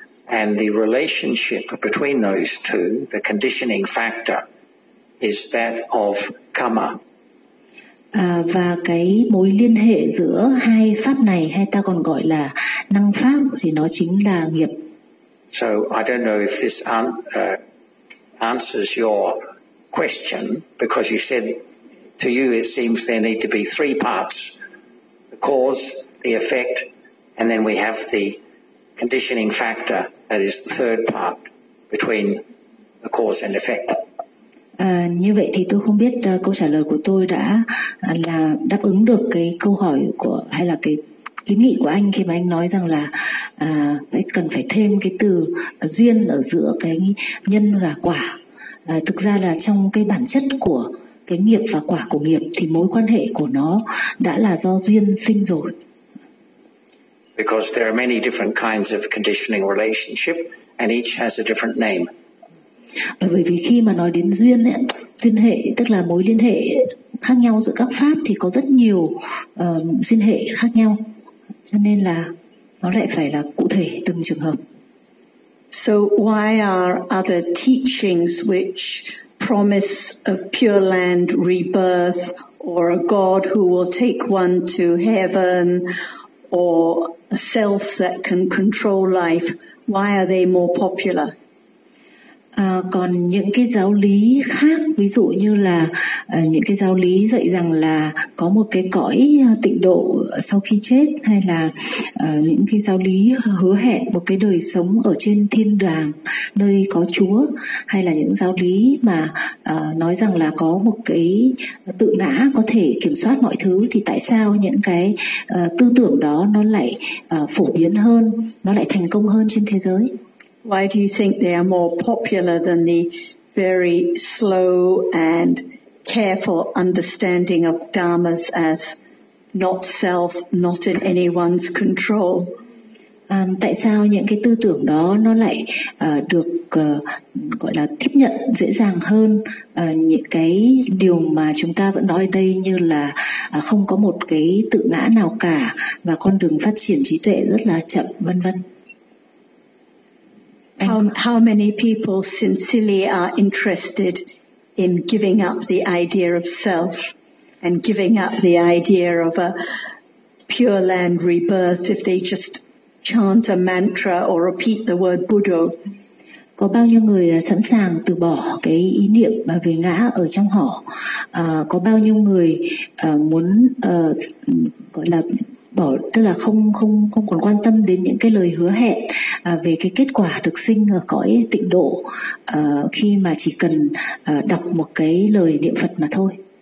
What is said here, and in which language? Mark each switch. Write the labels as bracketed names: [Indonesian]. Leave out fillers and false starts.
[English] And the relationship between those two, the conditioning factor, is that of karma. [Vietnamese] Và cái mối liên hệ giữa hai pháp này, hay ta còn gọi là năng pháp, thì nó chính là nghiệp. [English] So I don't know if this answers your question, because you said to you it seems there need to be three parts: the cause, the effect, and then we have the conditioning factor, that is the third part between the cause and effect. [Vietnamese] Như vậy thì tôi không biết câu trả lời của tôi đã là đáp ứng được cái câu hỏi của, hay là cái kiến nghị của anh khi mà anh nói rằng là cần phải thêm cái từ duyên ở giữa cái nhân và quả. Thực ra là trong cái bản chất của cái nghiệp và quả của nghiệp thì mối quan hệ của nó đã là do duyên sinh rồi. [English] Because there are many different kinds of conditioning relationship and each has a different name. [Vietnamese] Bởi vì khi mà nói đến duyên ấy, duyên hệ, tức là mối liên hệ khác nhau giữa các pháp, thì có rất nhiều duyên hệ khác nhau, cho nên là nó lại phải là cụ thể từng trường hợp. [English] So why are other teachings which promise a pure land rebirth or a god who will take one to heaven or a self that can control life, why are they more popular? [Vietnamese] Còn những cái giáo lý khác, ví dụ như là những cái giáo lý dạy rằng là có một cái cõi tịnh độ sau khi chết, hay là những cái giáo lý hứa hẹn một cái đời sống ở trên thiên đàng nơi có Chúa, hay là những giáo lý mà nói rằng là có một cái tự ngã có thể kiểm soát mọi thứ, thì tại sao những cái tư tưởng đó nó lại phổ biến hơn, nó lại thành công hơn trên thế giới? [English] Why do you think they are more popular than the very slow and careful understanding of dharmas as not self, not in anyone's control? [Vietnamese] Tại sao những cái tư tưởng đó nó lại được gọi là tiếp nhận dễ dàng hơn những cái điều mà chúng ta vẫn nói đây, như là không có một cái tự ngã nào cả và con đường phát triển trí tuệ rất là chậm, vân vân. [English] How many people sincerely are interested in giving up the idea of self and giving up the idea of a pure land rebirth if they just chant a mantra or repeat the word Buddha? [Vietnamese] Có bao nhiêu người sẵn sàng từ bỏ cái ý niệm về ngã ở trong họ? Có bao nhiêu người muốn gọi là bỏ, tức là không còn quan tâm đến những cái lời hứa hẹn về cái kết quả được sinh ở cõi tịnh độ khi mà chỉ cần đọc một cái lời niệm Phật mà thôi.